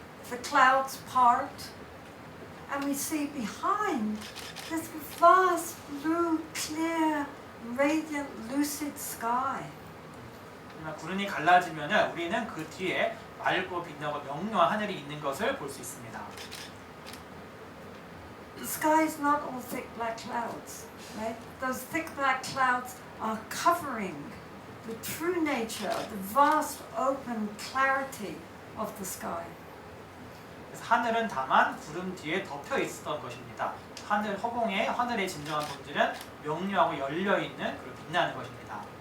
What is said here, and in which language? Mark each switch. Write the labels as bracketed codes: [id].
[en] the clouds part, and we see behind this vast blue, clear, radiant, lucid sky. [ko] 구름이 갈라지면은 우리는 그 뒤에 맑고 빛나고 명료한 하늘이 있는 것을 볼 수 있습니다. [en] The sky is not all thick black clouds, right? Those thick black clouds are covering the true nature, the vast open clarity of the sky. [ko] 그래서 하늘은 다만 구름 뒤에 덮여 있었던 것입니다. 하늘 허공에 하늘의 진정한 본질은 명료하고 열려 있는 그리고 빛나는 것입니다.